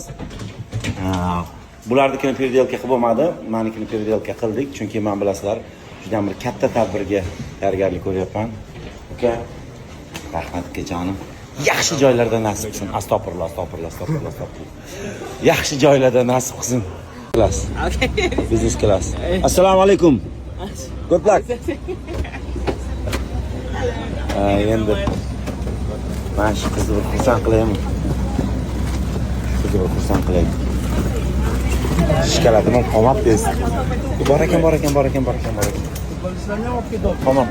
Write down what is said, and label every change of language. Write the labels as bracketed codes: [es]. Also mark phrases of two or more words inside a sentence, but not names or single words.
[uz] Bularnikini переделка qilib bo'lmadi, menikini переделка qildik, chunki men bilasizlar, juda bir katta tadbirga tayyorgarlik ko'ryapman. Uka, rahmat akajonim. Yaxshi joylarda nasib qilsin. Astag'firulloh. Yaxshi joylarda nasib qilsin. [en] Class. Business class. [uz] Assalomu alaykum. [en] Good luck. [uz] Endi mana shu qizni bir xursand qilaymi? Shikaladimi? Qo'mab tez. Bor ekan. Qo'mab.